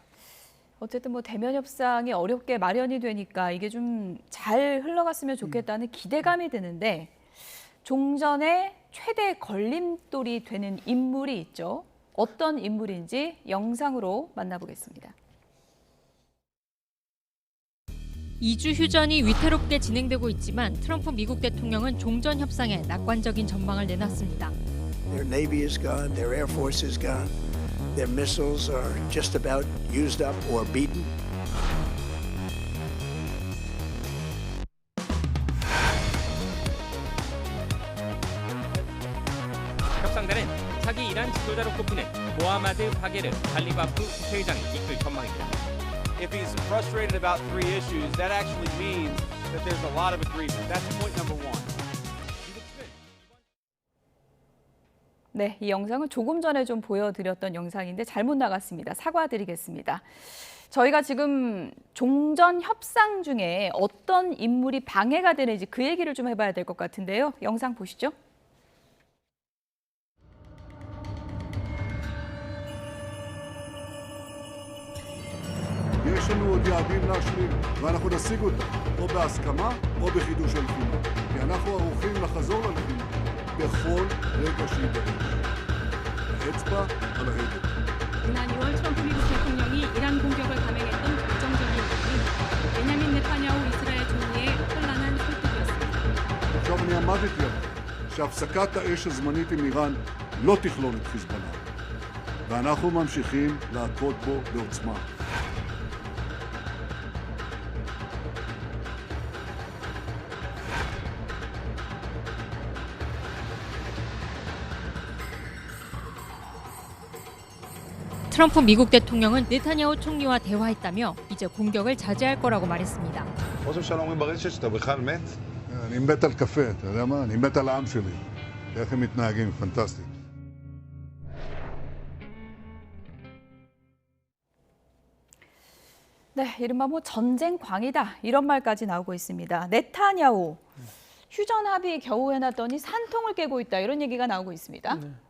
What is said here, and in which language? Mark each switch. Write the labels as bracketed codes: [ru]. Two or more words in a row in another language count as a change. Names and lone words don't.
[ko] 어쨌든 뭐 대면 협상이 어렵게 마련이 되니까 이게 좀 잘 흘러갔으면 좋겠다는 기대감이 드는데 종전의 최대 걸림돌이 되는 인물이 있죠. 어떤 인물인지 영상으로 만나보겠습니다. 2주 휴전이 위태롭게 진행되고 있지만 트럼프 미국 대통령은 종전 협상에 낙관적인 전망을 내놨습니다. [en] Their navy is gone, their air force is gone, their missiles are just about used up or beaten. [ko] 협상단은 차기 이란 지도자로 꼽히는 모하마드 바게르 갈리바프 국회의장이 이끌 전망입니다. [en] If he's frustrated about 3 issues, that actually means that there's a lot of agreement. That's point number 1. [ko] 네, 이 영상은 조금 전에 좀 보여드렸던 영상인데 잘못 나갔습니다. 사과드리겠습니다. 저희가 지금 종전 협상 중에 어떤 인물이 방해가 되는지 그 얘기를 좀 해봐야 될 것 같은데요. 영상 보시죠. [he] יש לנו עוד יעדים להשלים, ואנחנו נשיג אותם, או בהסכמה או בחידוש הלחימה. כי אנחנו ערוכים לחזור ללחימה בכל רגע שיידרש. האצבע על ההדק. [ko] 지난 2월 트럼프 미국 대통령이 이란 공격을 감행했던 결정적인 부분이 베냐민 네타냐후 이스라엘 총리의 현란한 설득이었습니다. [he] עכשיו אני עמדתי על שהפסקת האש הזמנית עם איראן לא תכלול את חיזבאללה. ואנחנו ממשיכים להכות בו בעוצמה. [ko] 트럼프 미국 대통령은 네타냐후 총리와 대화했다며 이제 공격을 자제할 거라고 말했습니다. [he] ראש הממשלה אומרים ברשת שאתה בכלל מת? אני מת על קפה, אתה יודע מה? אני מת על העם שלי. איך הם מתנהגים, פנטסטי. [ko] 네, 이른바 뭐 전쟁광이다 이런 말까지 나오고 있습니다. 네타냐후 휴전 합의 겨우 해놨더니 산통을 깨고 있다 이런 얘기가 나오고 있습니다.